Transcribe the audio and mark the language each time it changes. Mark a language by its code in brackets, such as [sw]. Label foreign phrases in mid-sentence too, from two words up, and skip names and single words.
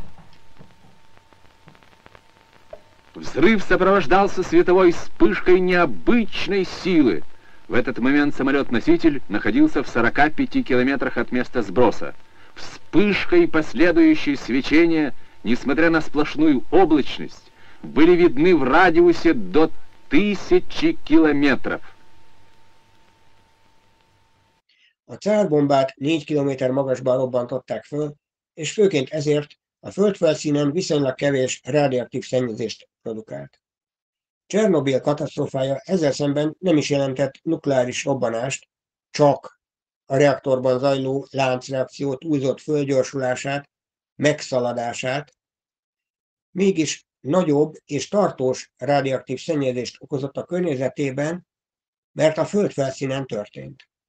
[ru] Взрыв сопровождался световой вспышкой необычной силы. В этот момент самолет-носитель находился в 45 километрах от места сброса. Вспышка и последующее свечение, несмотря на сплошную облачность, были видны в радиусе до 1000 километров. [hu] A célbombát 4 kilométer magasban robbantották föl, és főként ezért a földfelszínen viszonylag kevés rádióaktív szennyezést produkált. Csernobil katasztrófája ezzel szemben nem is jelentett nukleáris robbanást, csak a reaktorban zajló láncreakció túlzott fölgyorsulását, megszaladását, mégis nagyobb és tartós rádióaktív szennyezést okozott a környezetében, mert a földfelszínen történt.